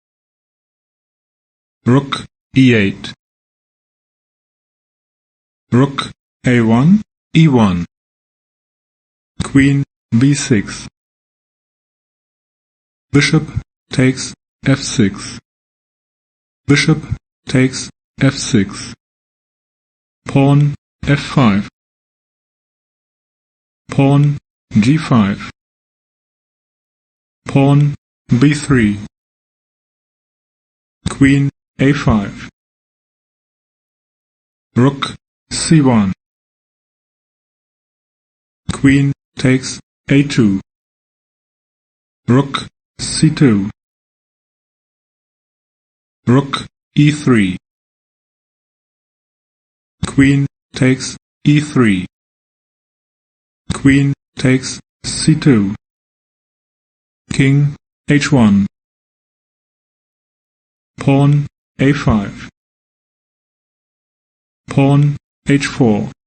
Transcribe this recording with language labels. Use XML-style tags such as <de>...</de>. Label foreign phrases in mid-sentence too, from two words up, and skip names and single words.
<en>Rook e8. Rook a1, e1. Queen b6. Bishop takes f6. Bishop takes f6. Pawn f5. Pawn g5. Pawn b3. Queen a5. Rook c1. Queen takes a2. Rook c2. Rook e3. Queen takes e3. Queen takes c2. King h1. Pawn a5. Pawn h4.</en>